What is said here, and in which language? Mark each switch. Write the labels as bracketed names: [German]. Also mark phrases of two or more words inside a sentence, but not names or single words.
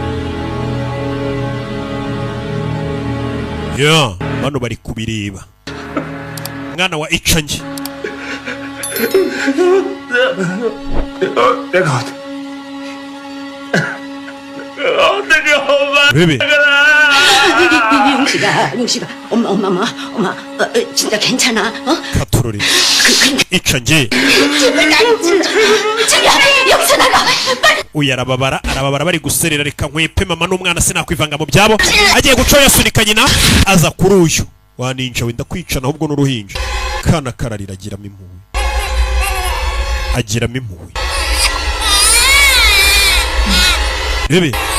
[Kinyarwanda] Yeah, bano bari kubireba. Mwana wa Icange. Baby. [Korean] 영식아 엄마 진짜 괜찮아? 어? 카토로리. Icange. 여기서 나가 빨리. [Kinyarwanda] Uyu arababara bari guserera reka nkwepe mama n'umwana sinakwivanga mu byabo. Agiye gucoya sunika nyina aza kuri uyu. Waninja wenda kwicana ahubwo n'uruhinja. Kana kararira agiramo impuhwe. Bebe.